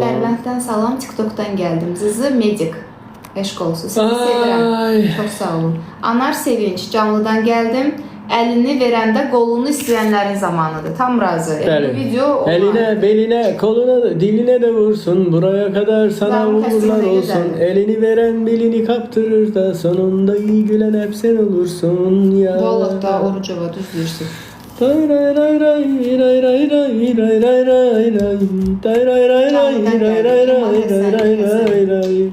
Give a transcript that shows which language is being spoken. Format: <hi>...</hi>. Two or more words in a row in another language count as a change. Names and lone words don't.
<az>Dərbənddən salam, TikTokdan gəldim. Zızı Medik. Eşq olsun. Sizi sevirəm. Çox sağ olun. Anar Sevinç, canlıdan gəldim. Əlini verəndə qolunu istəyənlərin zamanıdır. Tam razı. Video elinə, belinə, koluna, dilinə də vursun.</az> <tr>Buraya kadar sana uğurlar olsun. Elini veren bilini kaptırır da sonunda iyi gülen hep sen olursun ya.</tr> <az>Vallahi da Orucova düz deyirsin. Ray ray ray ray ray ray ray ray ray ray ray ray ray ray ray ray ray.</az>